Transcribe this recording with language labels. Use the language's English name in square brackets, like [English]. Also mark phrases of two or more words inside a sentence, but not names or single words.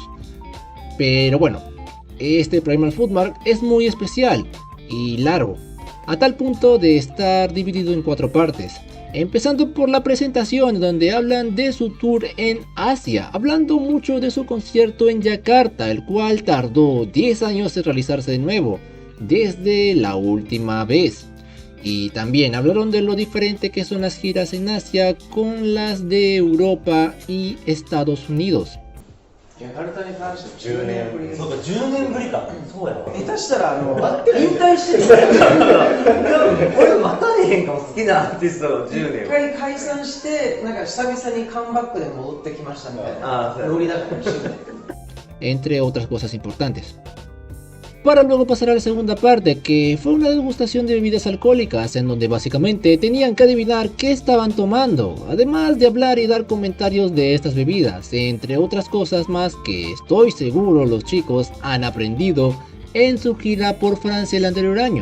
[Spanish] Pero bueno, este Primal Footmark es muy especial y largo, a tal punto de estar dividido en 4 partes, empezando por la presentación donde hablan de su tour en Asia, hablando mucho de su concierto en Yakarta, el cual tardó 10 años en realizarse de nuevo, desde la última vez. Y también hablaron de lo diferente que son las giras en Asia con las de Europa y Estados Unidos. [Japanese] ヤカルタに関しては10年ぶりです。そうか、10年ぶりか。そうやわ。下手したら引退してる俺待たれへんかも、好きなアーティストが10年。一回解散してなんか久々にカムバックで戻ってきましたみたいなノリだったかもしれない。 [Spanish] Entre otras cosas importantes. Para luego pasar a la segunda parte, que fue una degustación de bebidas alcohólicas, en donde básicamente tenían que adivinar qué estaban tomando, además de hablar y dar comentarios de estas bebidas, entre otras cosas más que estoy seguro los chicos han aprendido en su gira por Francia el anterior año.